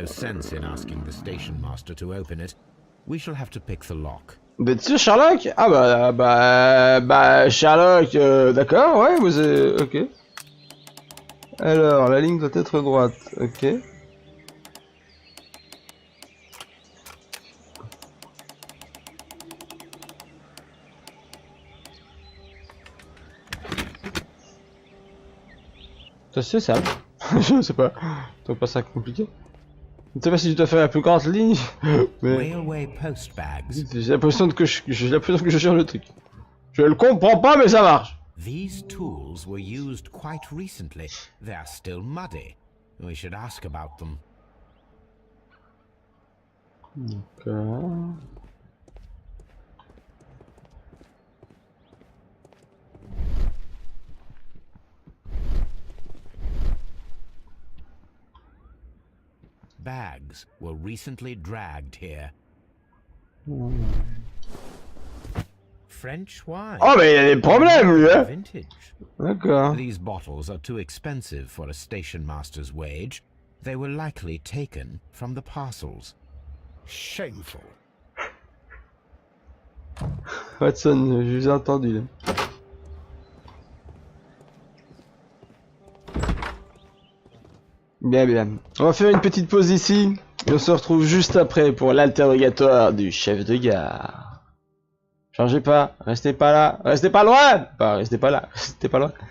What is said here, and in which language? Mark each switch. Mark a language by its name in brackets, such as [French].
[English] no sense in asking the station master to open it. We shall have to pick the lock. [French] Bah tu sais Sherlock? Ah bah Sherlock, d'accord, ouais, vous êtes... ok. Alors, la ligne doit être droite, ok. Ça c'est simple. Je sais pas. C'est pas ça compliqué. Je sais pas si tu dois faire la plus grande ligne, mais [English] Railway post bags. [French] j'ai l'impression que je gère le truc. Je le comprends pas, mais ça marche. [English] These tools were used quite recently. They are still muddy. We should ask about them. [French] D'accord. [English] Bags were recently dragged here. French wine. [French] Oh mais il a des problèmes lui, hein. [English] Vintage. [French] D'accord. [English] These bottles are too expensive for a station master's wage. They were likely taken from the parcels. shameful. [French] Watson, je vous ai entendu là. Bien, bien. On va faire une petite pause ici. Et on se retrouve juste après pour l'interrogatoire du chef de gare. Changez pas, restez pas là, restez pas loin. Pas restez pas là, restez pas loin.